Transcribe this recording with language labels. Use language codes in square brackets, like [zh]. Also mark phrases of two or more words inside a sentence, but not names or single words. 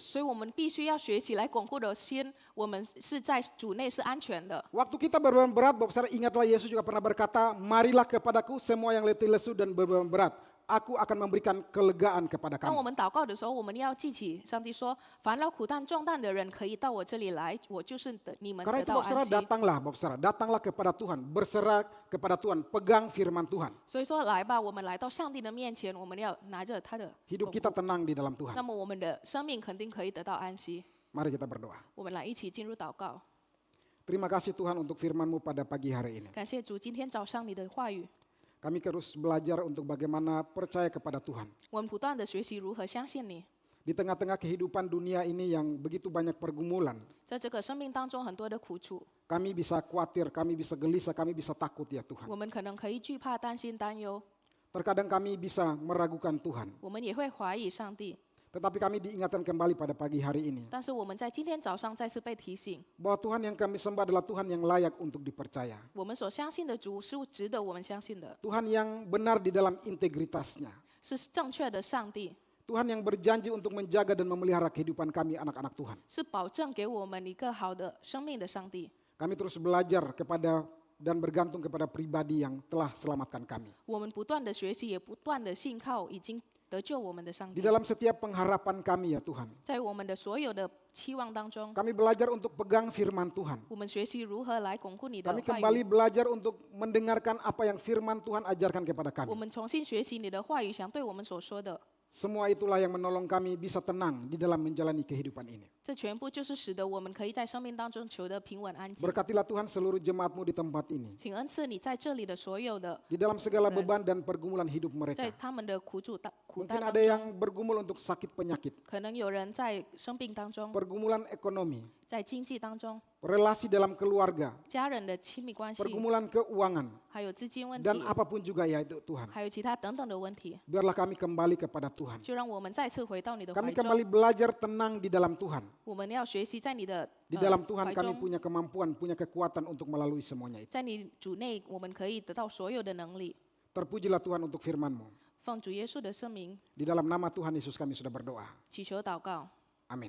[zh] 所以我们必须要学习来巩固的心，我们是在主内是安全的。 [id] Waktu kita berbeban berat, Bapak Saudara ingatlah Yesus juga pernah berkata, marilah kepadaku semua yang letih lesu dan berbeban berat. Aku akan memberikan kelegaan kepada [zh] 当我 [id] kamu. [zh] 们祷告的时候，我们要记起上帝说：“烦恼苦担重担的人可以到我这里来，我就是你们 [id] Karena [zh] 得 [id] itu [zh] 到 [id] Bapak [zh] 安 [id] Saudara [zh] 息。” [id] Bapak Saudara, datanglah kepada Tuhan, berserah kepada Tuhan, pegang firman Tuhan. [zh] 所以说，来吧，我们来到上帝的面前，我们要拿着他的 [id] Hidup [zh] 巩 [id] kita [zh] 固， [id] tenang di dalam Tuhan. [zh] 那么我们的生命肯定可以得到安息。 [id] Mari kita berdoa. [zh] 我们来一起进入祷告， [id] Terima kasih Tuhan untuk firman-Mu pada pagi hari ini. [zh] 感谢主，今天早上你的话语， [id] Kami terus belajar untuk bagaimana percaya kepada Tuhan. [zh] 我们不断的学习如何相信你。 [id] Di tengah-tengah kehidupan dunia ini yang begitu banyak pergumulan, [zh] 在这个生命当中很多的苦楚， [id] kami bisa khawatir, kami bisa gelisah, kami bisa takut ya Tuhan. [zh] 我们可能可以惧怕、担心、担忧， [id] Terkadang kami bisa meragukan Tuhan. [zh] 我们也会怀疑上帝。 [id] Tetapi kami diingatkan kembali pada pagi hari ini [zh] 但是我们在今天早上再次被提醒， [id] bahwa Tuhan yang kami sembah adalah Tuhan yang layak untuk dipercaya. [zh] 我们所相信的主是值得我们相信的， [id] Tuhan yang benar di dalam integritasnya. [zh] 是正确的上帝， [id] Tuhan yang berjanji untuk menjaga dan memelihara kehidupan kami anak-anak Tuhan. [zh] 是保证给我们一个好的生命的上帝。 [id] Kami terus belajar kepada dan bergantung kepada pribadi yang telah selamatkan kami. [zh] 我们不断的学习，也不断的信靠已经得救我们的上 [id] Di [zh] 帝。 [id] dalam setiap pengharapan kami ya Tuhan, [zh] 在我们的所有的期望当中， [id] kami belajar untuk pegang firman Tuhan. [zh] 我们学习如何来巩固你的 [id] Kami [zh] 话 [id] kembali [zh] 语。 [id] belajar untuk mendengarkan apa yang firman Tuhan ajarkan kepada [zh] 我 [id] kami. [zh] 们重新学习你的话语，想对我们所说的， [id] Semua itulah yang menolong kami bisa tenang di dalam menjalani kehidupan ini. [zh] 这全部就是使得我们可以在生命当中求得平稳安静。 [id] Berkatilah Tuhan seluruh jemaat-Mu di tempat ini. [zh] 请恩赐你在这里的所有的， [id] Di dalam segala beban dan pergumulan hidup [zh] 在 [id] mereka. [zh] 他们的苦担 [id] Mungkin [zh] 当 [id] ada [zh] 中， [id] yang bergumul untuk sakit penyakit, [zh] 可能有人在生病当中， [id] pergumulan ekonomi, [zh] 在经济当中， [id] relasi dalam keluarga, [zh] 家人的亲密关系， [id] pergumulan keuangan, [zh] 还有资金问题， [id] dan apapun juga ya itu Tuhan. [zh] 还有其他等等的问题， [id] Biarlah kami kembali kepada Tuhan. [zh] 就让我们再次回到你的 [id] Kami [zh] 怀中。 [id] kembali belajar tenang di dalam Tuhan. [zh] 我们要学习在你的 [id] Di dalam Tuhan [zh] 怀 [id] kami [zh] 中， [id] punya kemampuan, punya kekuatan untuk melalui semuanya itu. [zh] 在你主内，我们可以得到所有的能力。 [id] Terpujilah Tuhan untuk firman-Mu. [zh] 奉主耶稣的圣名， [id] Di dalam nama Tuhan Yesus kami sudah berdoa. [zh] 祈求祷告， [id] Amin.